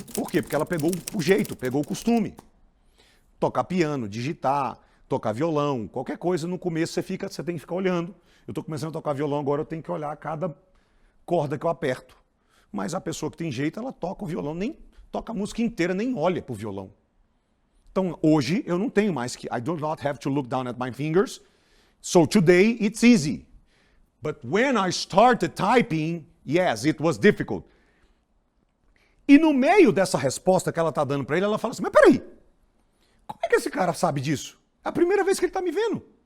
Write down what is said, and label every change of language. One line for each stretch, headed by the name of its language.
Portuguese: Por quê? Porque ela pegou o jeito, pegou o costume. Tocar piano, digitar, tocar violão, qualquer coisa, no começo você tem que ficar olhando. Eu estou começando a tocar violão, agora eu tenho que olhar cada corda que eu aperto. Mas a pessoa que tem jeito, ela toca o violão, nem toca a música inteira, nem olha pro violão. Então, hoje, eu não tenho mais que...
English: I do not have to look down at my fingers. So, today, it's easy. But when I started typing, yes, it was difficult.
Portuguese: E no meio dessa resposta que ela está dando para ele, ela fala assim, mas peraí, como é que esse cara sabe disso? É a primeira vez que ele está me vendo.